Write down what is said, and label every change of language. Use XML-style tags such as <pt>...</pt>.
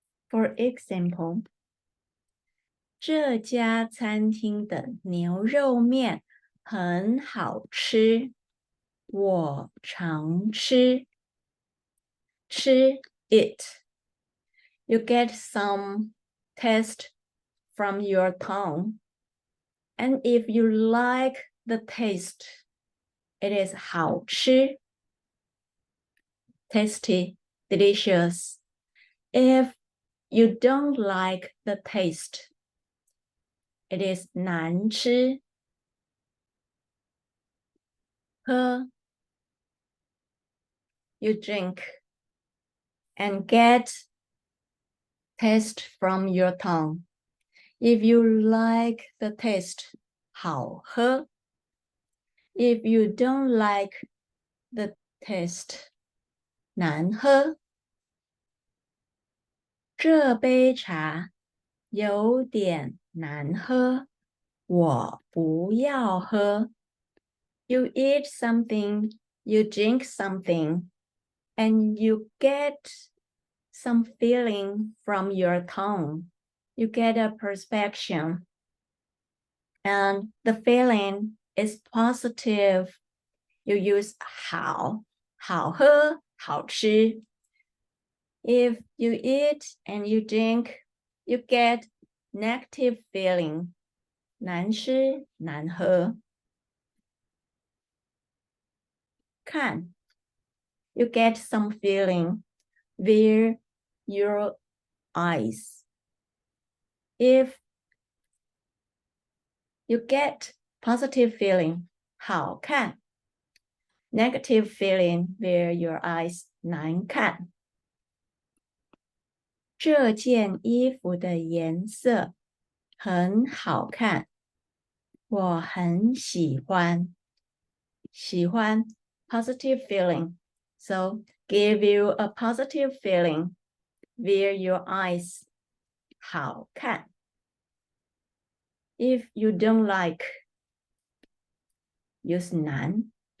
<en>For example,</en> <zh>这家餐厅的牛肉面很好吃，我常吃。</zh> <en>吃 it. You get some taste from your tongue. And if you like the taste, it is 好吃. Tasty, delicious. If you don't like the taste, it is 难吃. 喝 you drink and get taste from your tongue. If you like the taste, 好喝. If you don't like the taste, 难喝.</en> <zh>这杯茶有点难喝，我不要喝.</zh> <en>You eat something, you drink something, and you get some feeling from your tongue. You get a perception, and the feeling is positive. You use 好，好喝，好吃. If you eat and you drink, you get negative feeling.</en> <zh>难吃，难喝.</zh> <en>看 you get some feeling via your eyes. If you get positive feeling, 好看. Negative feeling via your eyes, 难看.</en> <zh>这件衣服的颜色很好看，我很喜欢。</zh> <en>喜欢 positive feeling. So give you a positive feeling via your eyes. 好看.If you don't like, use 难.</en>